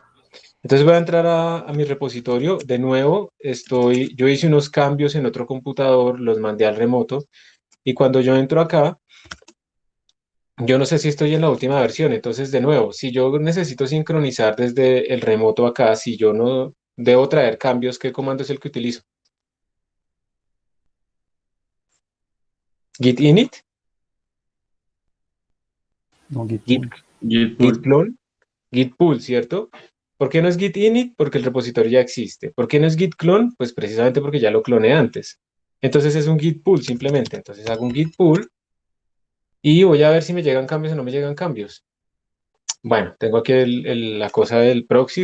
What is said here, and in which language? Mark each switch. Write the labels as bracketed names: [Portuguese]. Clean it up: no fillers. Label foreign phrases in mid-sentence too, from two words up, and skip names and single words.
[Spanish] Entonces voy a entrar a mi repositorio. De nuevo, yo hice unos cambios en otro computador, los mandé al remoto. Y cuando yo entro acá, yo no sé si estoy en la última versión. Entonces, de nuevo, si yo necesito sincronizar desde el remoto acá, si yo no debo traer cambios, ¿qué comando es el que utilizo? Git init, No, git, Gitpool. git Gitpool. clone, git pull, ¿cierto? ¿Por qué no es git init? Porque el repositorio ya existe. ¿Por qué no es git clone? Pues precisamente porque ya lo cloné antes. Entonces es un git pull simplemente. Entonces hago un git pull y voy a ver si me llegan cambios o no me llegan cambios. Bueno, tengo aquí la cosa del proxy.